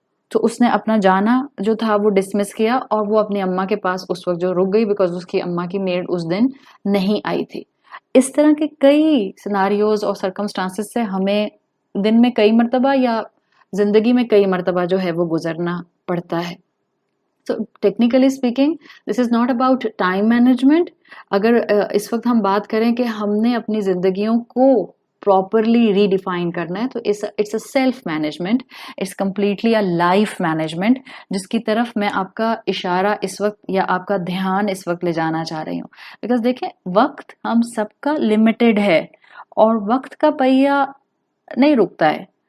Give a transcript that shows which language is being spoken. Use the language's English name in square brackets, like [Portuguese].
[Urdu] تو اس نے اپنا جانا جو تھا وہ ڈسمس کیا اور وہ اپنی اماں کے پاس اس وقت جو رک گئی بیکاز اس کی اماں کی میڈ اس دن نہیں آئی تھی. اس طرح کے کئی سیناریوز اور سرکمسٹانسز سے ہمیں دن میں کئی مرتبہ یا زندگی میں کئی مرتبہ جو ہے وہ گزرنا پڑتا ہے. [English] So technically speaking, this is not about time management. [Urdu] اگر اس وقت ہم بات کریں کہ ہم نے اپنی زندگیوں کو پراپرلی ری ڈیفائن کرنا ہے تو [English] it's a self management, it's completely a life management, [Urdu] جس کی طرف میں آپ کا اشارہ اس وقت یا آپ کا دھیان اس وقت لے جانا چاہ رہی ہوں. بیکاز دیکھیں وقت ہم سب کا لمیٹڈ ہے اور وقت کا پہیہ نہیں رکتا ہے.